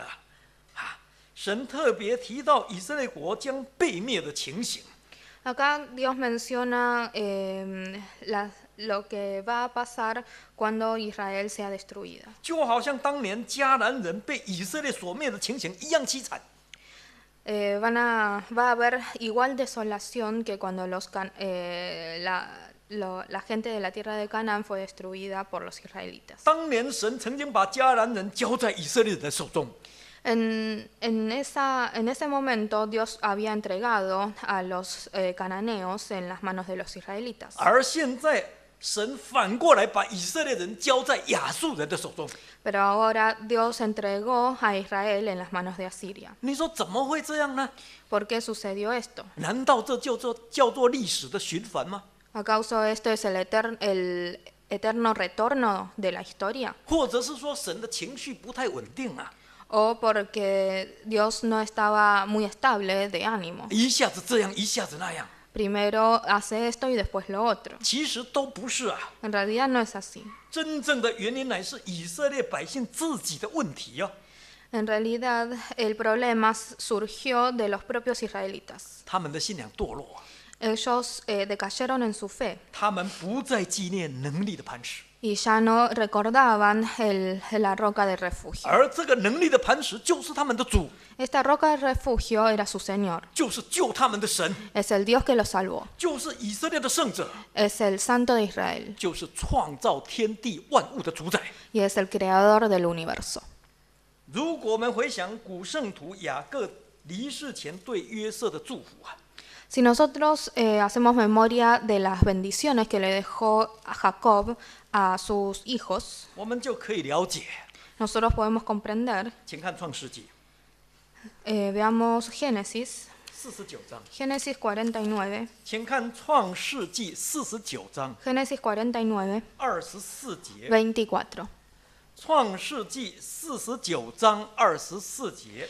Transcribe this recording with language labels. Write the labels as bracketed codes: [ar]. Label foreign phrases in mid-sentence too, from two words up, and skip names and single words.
[zh] 啊，神特别提到以色列国将被灭的情形。 [es] Acá Dios menciona lo que va a pasar cuando Israel sea destruida. [zh] 就好像当年迦南人被以色列所灭的情形一样凄惨。 [es] Va a haber igual desolación que cuando la gente de la tierra de Canaán fue destruida por los israelitas. [zh] 当年神曾经把迦南人交在以色列人的手中， [es] En ese momento Dios había entregado a los cananeos en las manos de los israelitas. [zh] 而现在神反过来把以色列人交在亚述人的手中。 [es] Pero ahora Dios entregó a Israel en las manos de Asiria. [zh] 你说怎么会这样呢？ [es] ¿Por qué sucedió esto? [zh] 难道这叫做历史的循环吗？ [es] ¿Acaso esto es el eterno retorno de la historia? [zh] 或者是说神的情绪不太稳定啊？ [es] ¿O porque Dios no estaba muy estable de ánimo? [zh] 一下子这样，一下子那样。 [es] primero hace esto y después lo otro. [zh] 其实都不是啊， [es] En realidad no es así. [zh] 真正的原因乃是以色列百姓自己的问题哦。 [es] En realidad el problema surgió de los propios israelitas. [zh] 他们的信仰堕落啊， [es] Ellos decayeron en su fe [zh] 他们不再纪念能力的磐石， [es] y ya no recordaban la roca de refugio. [zh] 而这个能力的磐石就是他们的主， [es] Esta roca de refugio era su Señor, [zh] 就是救他们的神， [es] es el Dios que los salvó, [zh] 就是以色列的圣者， [es] es el Santo de Israel [zh] 就是创造天地万物的主宰。 [es] y es el Creador del universo. [zh] 如果我们回想古圣徒雅各离世前对约瑟的祝福啊， [es] Si nosotros hacemos memoria de las bendiciones que le dejó a Jacob a sus hijos, [zh] 我们就可以了解。 [es] nosotros podemos comprender. [zh] 请看创世纪 [es] Veamos Génesis, [zh] 49 章， [es] Génesis 49, [zh] 请看创世纪49章 [es] Génesis 49, [zh] 24节。 [es] 24. [zh] 创世纪49章24节，